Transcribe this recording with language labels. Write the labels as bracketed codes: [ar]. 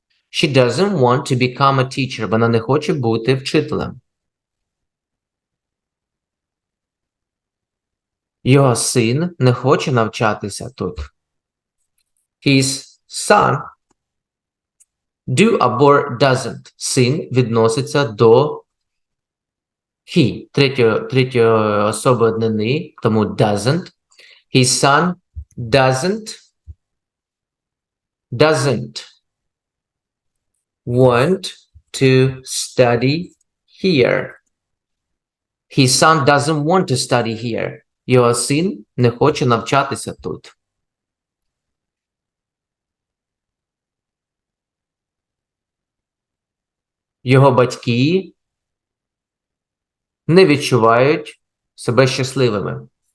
[en] She doesn't want to become a teacher. [uk] Вона не хоче бути вчителем. Його син не хоче навчатися тут. [en] His son, do або doesn't. [uk] Син відноситься до he, третьої особи однини, тому doesn't. [en] His son doesn't want to study here. His son doesn't want to study here. [uk] Його син не хоче навчатися тут. Його батьки не відчувають себе щасливими.